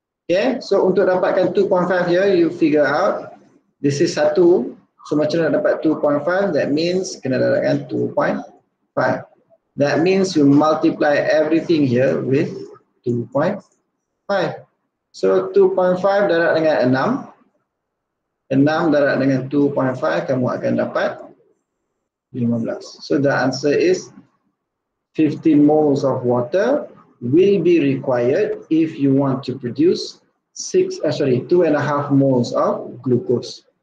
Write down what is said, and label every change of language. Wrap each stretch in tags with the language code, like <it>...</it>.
<en>Okay, so</en> <ms>untuk dapatkan</ms> <en>2.5 here, you figure out this is 1.</en> <ms>So macam mana dapat 2.5?</ms> <en>That means</en> <ms>kena dapatkan 2.5.</ms> <en>That means you multiply everything here with 2.5.</en> <ms>So 2.5 darab dengan 6. 6 darab dengan 2.5, kamu akan dapat 15.</ms> <en>So the answer is 15 moles of water will be required if you want to produce 2.5 moles of glucose.</en>